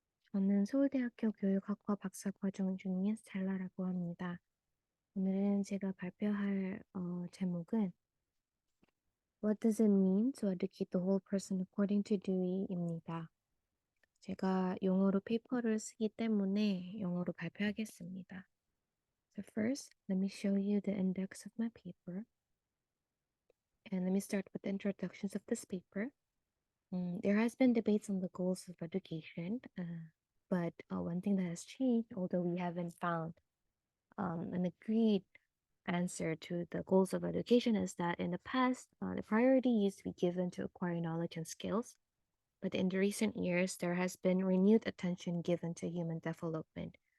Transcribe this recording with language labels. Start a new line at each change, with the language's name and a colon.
Korean: 저는 서울대학교 교육학과 박사과정 중인 스텔라라고 합니다. 오늘은 제가 발표할 제목은
English: What does it mean to educate the whole person according to Dewey
Korean: 입니다. 제가 영어로 페이퍼를 쓰기 때문에 영어로 발표하겠습니다.
English: So first, let me show you the index of my paper. And let me start with the introductions of this paper. There has been debates on the goals of education, but one thing that has changed, although we haven't found an agreed answer to the goals of education, is that in the past, the priority used to be given to acquire knowledge and skills, but in the recent years, there has been renewed attention given to human development.